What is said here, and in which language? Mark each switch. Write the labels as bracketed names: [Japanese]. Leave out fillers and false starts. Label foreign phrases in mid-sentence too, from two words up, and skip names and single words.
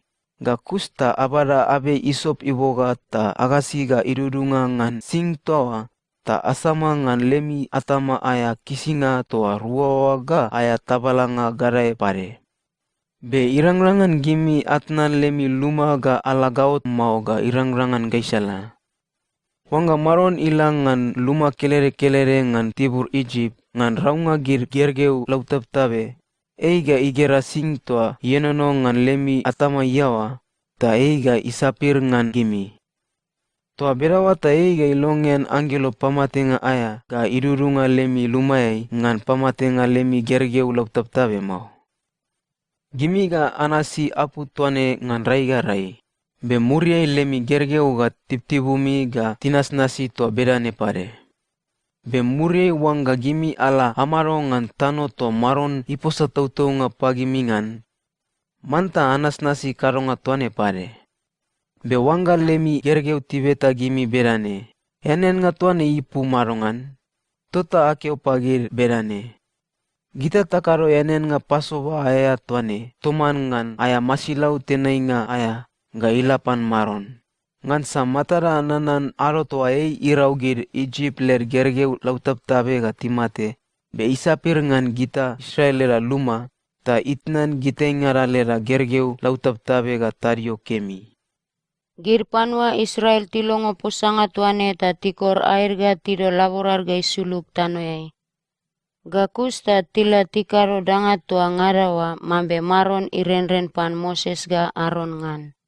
[Bariai] Ga kusta abara abe isop iboga ta agasiga idudunga ngan sing toa. Ta asama ngan lemi atama aya kisinga toa ruawaga aya tabalanga garai pare. Be irang-rangan gimi atnan lemi luma ga alagaut mau ga irang-rangan gaisala. Wangga maron ilang ngan luma kelere-kelere ngan tibur Egypt ngan raunga gergeu lautap tabe. Eiga igera sing toa yenono ngan lemi atama yawa, ta eiga isapir ngan gimi. Toa berawa ta eiga ilongen angelo pamatenga aya ga idurunga lemi lumai ngan pamatenga lemi gergeu lautap tabe mau. Gimi ga anasi apu tuane ngan rai ga rai. Be muriai lemi gergeu ga tiptibumi ga tinas nasi toa bedane pare. Be muriai wangga gimi ala amaro ngan tano to maron iposa tau-tau nga pagimingan. Manta anas nasi karonga tuane pare. Be wangga lemi gergeu tibeta gimi bedane. Enen nga tuane ipu marongan. Tota akeo pagir bedane. Gita takaro enen nga pasova aya tuane. Toman ngan aya masilau tenai nga aya ga ilapan maron. Ngan sa matara nanan aro toa ei iraugir Egypt ler gergeu lautap tabe ga timate. Be isapir ngan gita Israel lera luma, ta itnan gita ingara lera gergeu lautap tabe ga tario kemi. Gir panua Israel tilongo posanga tuane ta tikor air ga tido laborar ga isuluk tanoyai. Gakusta tila tikaro danga toa ngarawa mambe maron irenren pan Moses ga Aron ngan.